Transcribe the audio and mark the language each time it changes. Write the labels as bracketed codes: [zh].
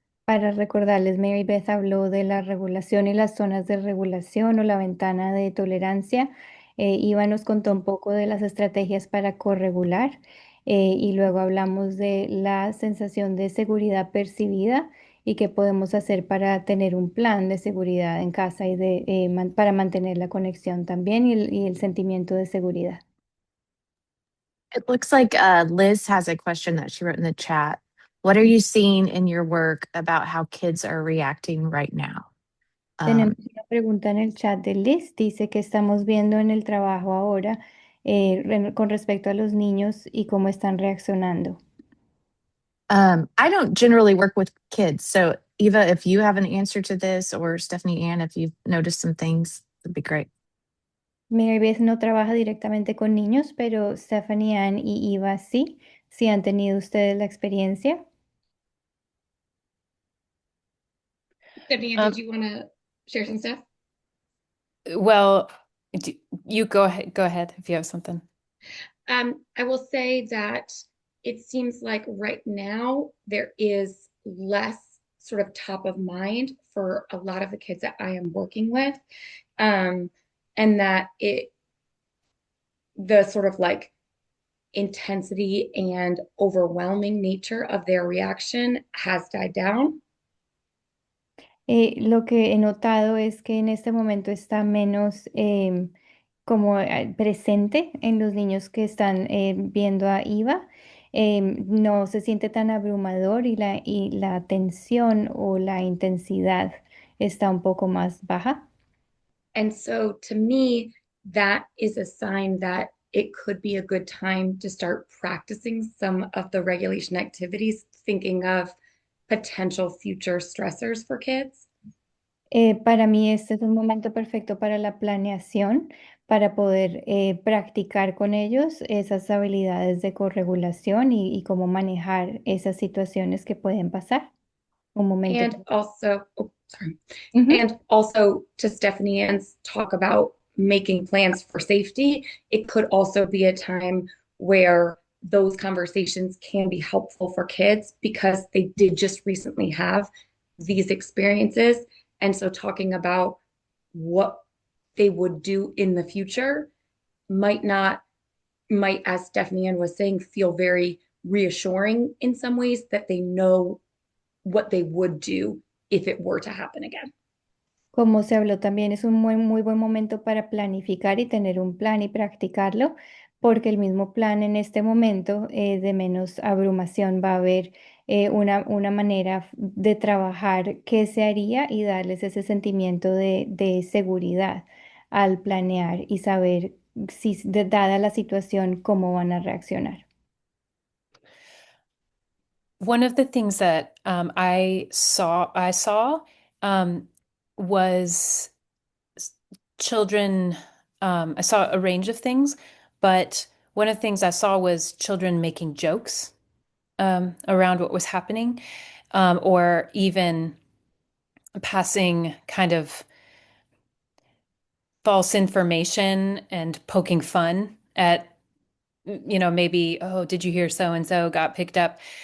[es] Para recordarles, Mary Beth habló de la regulación y las zonas de regulación o la ventana de tolerancia. Iva nos contó un poco de las estrategias para corregular, y luego hablamos de la sensación de seguridad percibida y qué podemos hacer para tener un plan de seguridad en casa y para mantener la conexión también y el sentimiento de seguridad. [en] It looks like Liz has a question that she wrote in the chat. What are you seeing in your work about how kids are reacting right now? [es] Tenemos una pregunta en el chat de Liz. Dice que estamos viendo en el trabajo ahora, con respecto a los niños y cómo están reaccionando. [en] I don't generally work with kids. So, Eva, if you have an answer to this, or Stephanie Ann, if you've noticed some things, that'd be great. [es] Mary Beth no trabaja directamente con niños, pero Stephanie Ann y Eva sí. ¿Sí han tenido ustedes la experiencia? [en] Stephanie, did you want to share some stuff? Well, you go ahead. Go ahead if you have something. I will say that it seems like right now there is less sort of top of mind for a lot of the kids that I am working with. And that the sort of like intensity and overwhelming nature of their reaction has died down. [es] Lo que he notado es que en este momento está menos, como presente en los niños que están viendo a Iva. no se siente tan abrumador y la tensión o la intensidad está un poco más baja. [en] And so to me, that is a sign that it could be a good time to start practicing some of the regulation activities, thinking of potential future stressors for kids. [es] Para mí este es un momento perfecto para la planeación, para poder practicar con ellos esas habilidades de corregulación y cómo manejar esas situaciones que pueden pasar. Un momento. [en] And also, oh, sorry. Ujú. And also to Stephanie Ann's talk about making plans for safety, it could also be a time where those conversations can be helpful for kids because they did just recently have these experiences. And so talking about what they would do in the future might not, might, as Stephanie Ann was saying, feel very reassuring in some ways that they know what they would do if it were to happen again. [es] Como se habló también, es un muy buen momento para planificar y tener un plan y practicarlo, porque el mismo plan en este momento de menos abrumación va a haber una manera de trabajar que se haría y darles ese sentimiento de seguridad al planear y saber si, dada la situación, cómo van a reaccionar. [en] One of the things that I saw um, was children. I saw a range of things, but one of the things I saw was children making jokes around what was happening, or even passing kind of false information and poking fun at, maybe, oh, did you hear so and so got picked up?